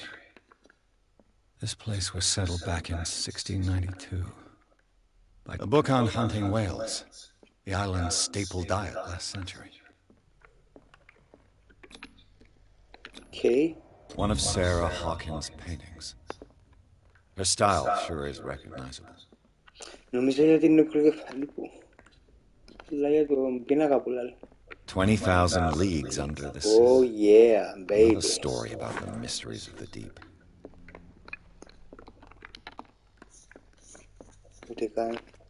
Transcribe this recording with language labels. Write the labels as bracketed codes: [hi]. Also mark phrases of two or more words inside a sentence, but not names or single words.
[en] This place was settled back in 1692. A book on hunting whales, the island's staple diet last century. Okay. One of Sarah Hawkins' paintings. Her style sure is recognizable. [el] Νομίζω για την νεκροκεφαλή που. Αλλά για τον πίνακα που λέει. [en] 20,000 Leagues Under the Sea. Oh yeah, baby. A story about the mysteries of the deep. [el] Ούτε καν.